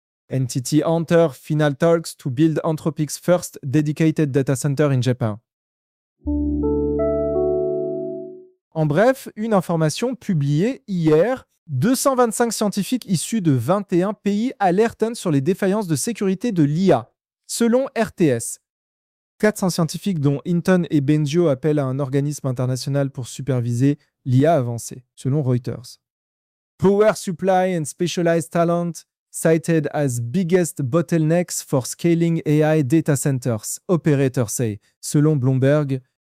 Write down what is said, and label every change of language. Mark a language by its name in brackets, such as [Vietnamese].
[English] NTT enter final talks to build Anthropic's first dedicated data center in Japan. [French] En bref, une information publiée hier, 225 scientifiques issus de 21 pays alertent sur les défaillances de sécurité de l'IA, selon RTS. 400 scientifiques dont Hinton et Bengio appellent à un organisme international pour superviser l'IA avancée, selon Reuters. [English] Power supply and specialized talent cited as biggest bottlenecks for scaling AI data centers, operators say, [French] selon Bloomberg.